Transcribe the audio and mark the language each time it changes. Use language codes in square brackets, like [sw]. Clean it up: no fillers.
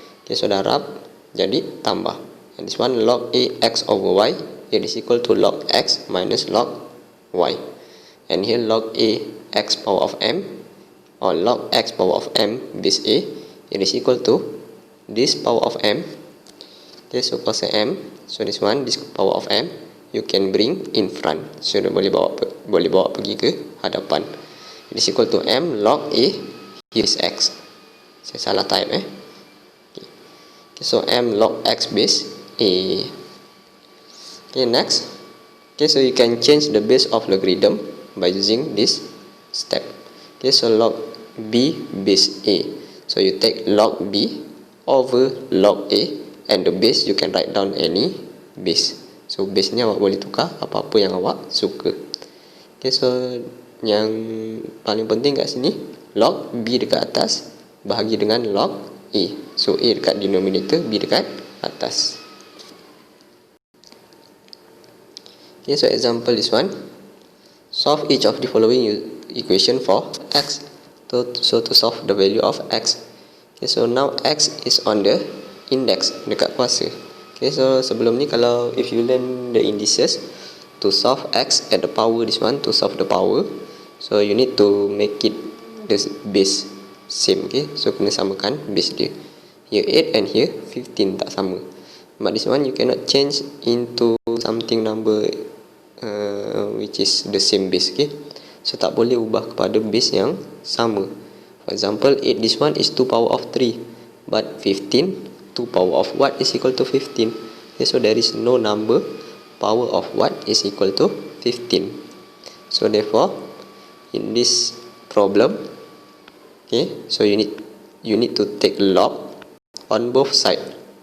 [en] Okay, so [ms] dah rub jadi tambah. [en] And this one log AX over Y, it is equal to log X minus log Y. And here log AX power of M or log X power of M base A, it is equal to this power of M. Okay, so cos M, so this one, this power of M, you can bring in front. [ms] So boleh bawa pergi ke hadapan. [en] It is equal to M log A, here is X. [ms] Saya salah type [en] Okay. Okay, so M log X base A. Okay, next. Okay, so you can change the base of logarithm by using this step. Okay, so log B base A. So you take log B over log A, and the base you can write down any base. [ms] So base ni awak boleh tukar apa-apa yang awak suka. Okay, so yang paling penting kat sini, log B dekat atas bahagi dengan log A. So A dekat denominator, B dekat atas. [en] Okay, so example this one. Solve each of the following equation for x. So to solve the value of x. Okay, so now x is on the index, [ms] dekat kuasa. [en] Okay, so [ms] sebelum ni kalau [en] if you learn the indices, to solve x at the power, this one to solve the power, so you need to make it the base same. Okay, so [ms] kena samakan base dia. [en] Here 8 and here 15 [ms] tak sama. [en] But this one you cannot change into something number which is the same base. [ms] Okay, so tak boleh ubah kepada base yang sama. [en] For example 8, this one is 2 power of 3, but 15, 2 power of what is equal to 15. Okay, so there is no number power of what is equal to 15. So therefore in this problem, okay, so you need to take log on both sides.